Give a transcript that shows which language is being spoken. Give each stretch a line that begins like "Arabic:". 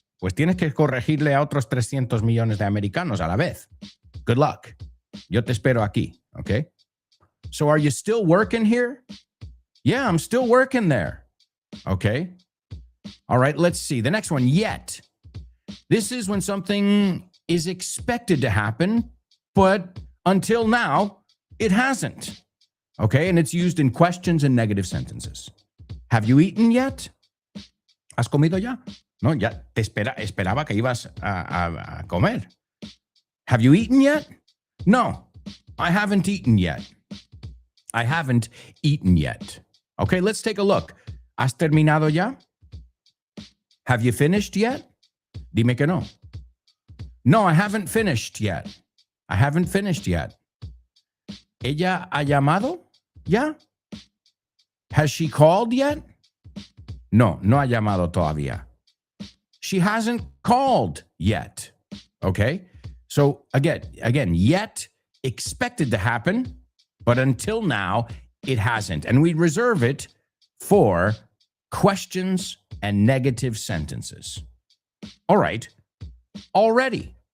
Spanish: Pues tienes que corregirle a otros 300 millones de americanos a la vez.
English: Good luck.
Spanish: Yo te espero aquí, ¿ok?
English: So are you still working here? Yeah, I'm still working there. Okay. All right, let's see. The next one, yet. This is when something is expected to happen, but until now, it hasn't. Okay, and it's used in questions and negative sentences. Have you eaten yet?
Spanish: ¿Has comido ya? No, ya te esperaba que ibas a comer.
English: Have you eaten yet? No, I haven't eaten yet. I haven't eaten yet. Okay, let's take a look.
Spanish: ¿Has terminado ya?
English: Have you finished yet?
Spanish: Dime que no.
English: No, I haven't finished yet. I haven't finished yet.
Spanish: ¿Ella ha llamado ya?
English: Has she called yet?
Spanish: No, no ha llamado todavía.
English: She hasn't called yet. Okay? So again, yet expected to happen, but until now, it hasn't. And we reserve it for questions and negative sentences. All right. Already.